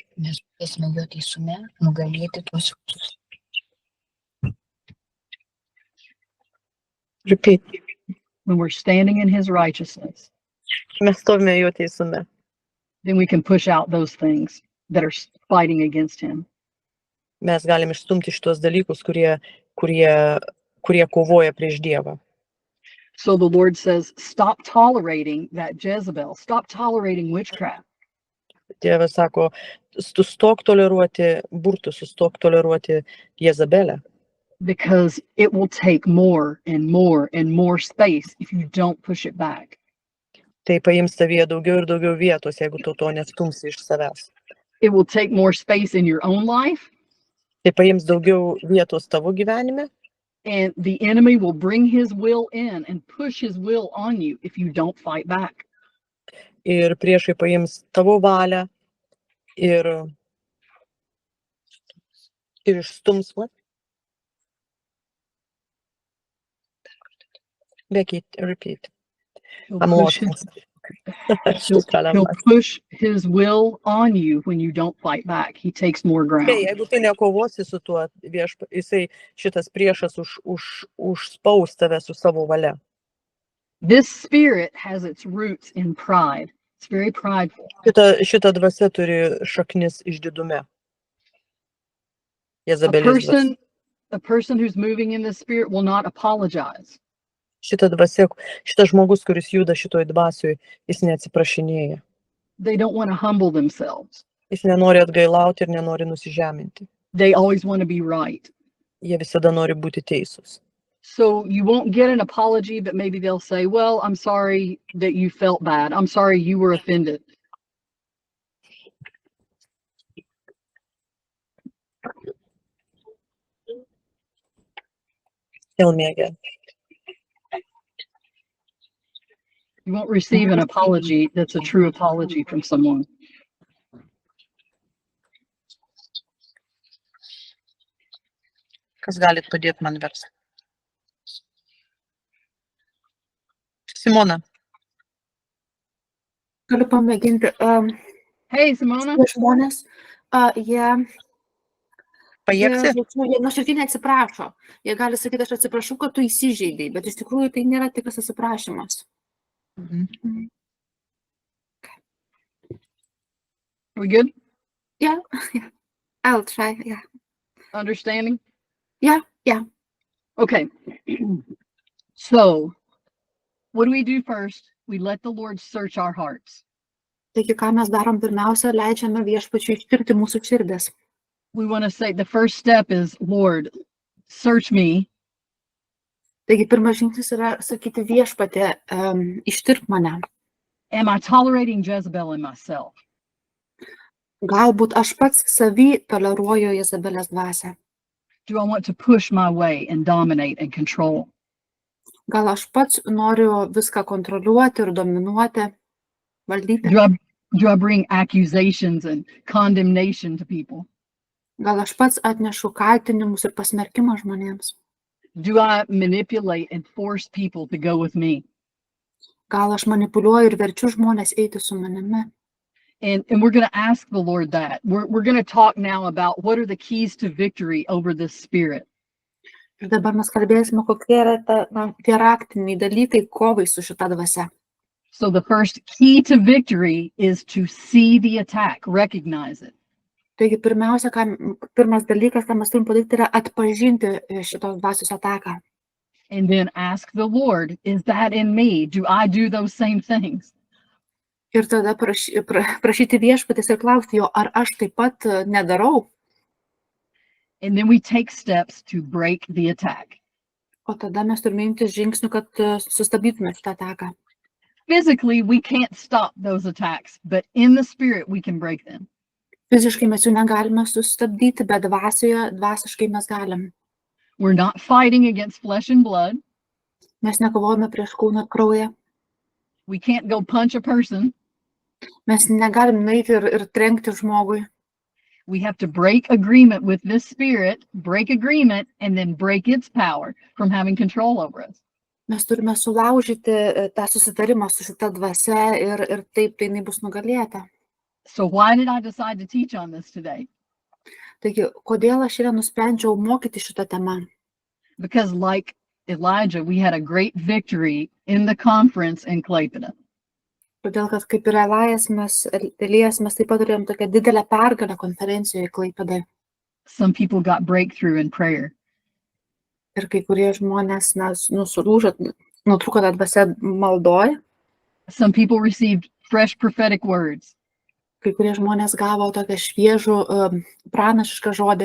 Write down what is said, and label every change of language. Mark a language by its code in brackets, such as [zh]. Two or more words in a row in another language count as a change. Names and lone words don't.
[lt] Mes turėsime jo teisume nugalėti tuos visus. [en] Repeat. When we're standing in his righteousness, [lt] Mes stovime jo teisume. [en] then we can push out those things that are fighting against him. [lt] Mes galim išstumti šitos dalykus, kurie kovoja prieš Dievą. [en] So the Lord says, stop tolerating that Jezebel. Stop tolerating witchcraft. [lt] Dievas sako, sustok toleruoti burtus, sustok toleruoti Jezabelę. [en] Because it will take more and more and more space if you don't push it back. [lt] Tai paims tavyje daugiau ir daugiau vietos, jeigu tu to nestumsi iš savęs. [en] It will take more space in your own life, [lt] Tai paims daugiau vietos tavo gyvenime [en] and the enemy will bring his will in and push his will on you if you don't fight back. [lt] ir priešai paims tavo valią ir išstums. [en] What? Becky, repeat. He'll I'm push lost. he'll push his will on you when you don't fight back. He takes more ground. [lt] Jeigu tu nekovosi su tuo, jisai šitas priešas užspaus tave su savo valia. [en] This spirit has its roots in pride. It's very prideful. [lt] Šita dvasia turi šaknis išdidume. [en] A person who's moving in this spirit will not apologize. [lt] Šitas žmogus, kuris juda šitoj dvasioj, jis neatsiprašinėja. [en] They don't want to humble themselves. [lt] Jis nenori atgailauti ir nenori nusižeminti. [en] They always want to be right. [lt] Jie visada nori būti teisūs. [en] So you won't get an apology, but maybe they'll say, well, I'm sorry that you felt bad. I'm sorry you were offended. Tell me again. You won't receive an apology that's a true apology from someone. [lt] Kas galit padėti man versti? Simona. Galiu pamėginti. [en] Hey, Simona. [lt] Žmonės, jie Pajėgsi? nuoširdžiai neatsiprašo. Jie gali sakyti, aš atsiprašau, kad tu įsižeidei, bet iš tikrųjų tai nėra tikras atsiprašymas. [en] We good? Yeah. I'll try, yeah. Understanding? Yeah. Okay. So, what do we do first? We let the Lord search our hearts. [lt] Taigi, ką mes darom, pirmiausia, leidžiame Viešpačiui ištirti mūsų širdis. [en] We want to say the first step is, Lord, search me. [lt] Taigi, pirmas žingsnis yra sakyti Viešpatė, ištirp mane. [en] Am I tolerating Jezebel in myself? [lt] Galbūt aš pats savy toleruoju Jezabelės dvasią. [en] Do I want to push my way and dominate and control? [lt] Gal aš pats noriu viską kontroliuoti ir dominuoti, valdyti. [en] Do I bring accusations and condemnation to people? [lt] Gal aš pats atnešu kaltinimus ir pasmerkimą žmonėms. [en] Do I manipulate and force people to go with me? [lt] Gal aš manipuliuoju ir verčiu žmonės eiti su manimi. [en] And we're going to ask the Lord that. We're going to talk now about what are the keys to victory over this spirit. [lt] Ir dabar mes kalbėsime, kokie yra tie raktiniai dalykai kovai su šita dvasia. [en] So the first key to victory is to see the attack, recognize it. [lt] Taigi pirmas dalykas, ką mes turim padaryti, yra atpažinti šitos dvasios ataką. [en] And then ask the Lord, is that in me? Do I do those same things? [lt] Ir tada prašyti Viešpatės ir klausti jo, ar aš taip pat nedarau. [en] And then we take steps to break the attack. [lt] O tada mes turime imtis žingsnių, kad sustabdytume šitą ataką. [en] Physically, we can't stop those attacks, but in the spirit, we can break them. [lt] Fiziškai mes jų negalime sustabdyti, bet dvasiškai mes galim. [en] We're not fighting against flesh and blood. [lt] Mes nekovojame prieš kūną ir kraują. [en] We can't go punch a person. [lt] Mes negalim nueiti ir trenkti žmogui. [en] We have to break agreement with this spirit, break agreement, and then break its power from having control over us. [lt] Mes turime sulaužyti tą susitarimą su šita dvasia ir taip tai jinai bus nugalėta. [en] So why did I decide to teach on this today? [lt] Taigi, kodėl aš šiandien nusprendžiau mokyti šitą temą? [en] Because like Elijah, we had a great victory in the conference in Klaipėda. [lt] Todėl, kad kaip ir Elijas, mes taip pat turėjom tokią didelę pergalę konferencijoje Klaipėdoje. [en] Some people got breakthrough in prayer. [lt] Ir kai kurie žmonės nutrūko tą dvasią maldoje. [en] Some people received fresh prophetic words. [lt] Kai kurie žmonės gavo tokią šviežų pranašišką žodį.